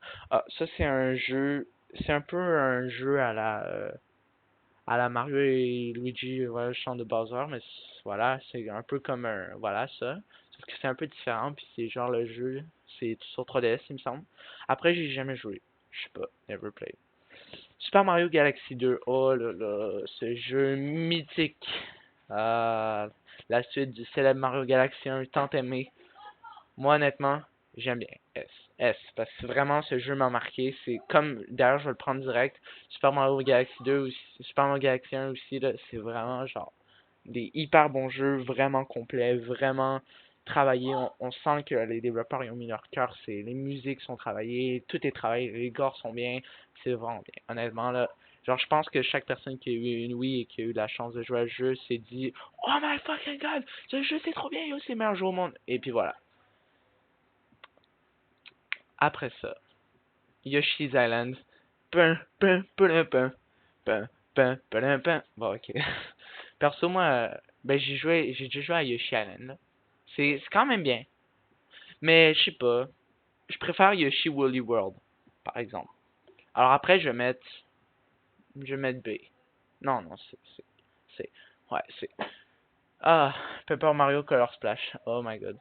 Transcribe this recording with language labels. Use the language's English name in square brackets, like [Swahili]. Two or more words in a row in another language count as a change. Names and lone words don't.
[French] Ah, ça c'est un jeu, c'est un peu un jeu à la Mario et Luigi, voilà, le chant de Bowser, mais voilà, c'est un peu comme un, voilà ça. Sauf que c'est un peu différent, puis c'est genre le jeu, c'est sur 3DS, il me semble. Après, j'ai jamais joué. Je sais pas, [English] never played. Super Mario Galaxy 2, [French] oh là là, ce jeu mythique. Ah, la suite du célèbre Mario Galaxy 1, tant aimé. Moi, honnêtement, j'aime bien S. S. Parce que vraiment, ce jeu m'a marqué. C'est comme, d'ailleurs, je vais le prendre direct. Super Mario Galaxy 2 aussi, Super Mario Galaxy 1 aussi, là, c'est vraiment genre des hyper bons jeux, vraiment complets, vraiment travaillé. On sent que les développeurs ils ont mis leur cœur. Les musiques sont travaillées, tout est travaillé, les scores sont bien. C'est vraiment bien. Honnêtement, là, genre, je pense que chaque personne qui a eu une Wii et qui a eu la chance de jouer à ce jeu s'est dit [English] Oh my fucking god, [French] ce jeu c'est trop bien, yo, c'est le meilleur jeu au monde. Et puis voilà. Après ça, Yoshi's Island. Pun, pun, pun, pun, pun, pun, pun, pun. Bon, ok. Perso, moi, ben, j'ai déjà joué à Yoshi Island, là. C'est quand même bien. Mais, je sais pas. Je préfère Yoshi Woolly World, par exemple. Alors après, je vais mettre B. Non, non, ouais, ah, Paper Mario Color Splash. [English] Oh my god.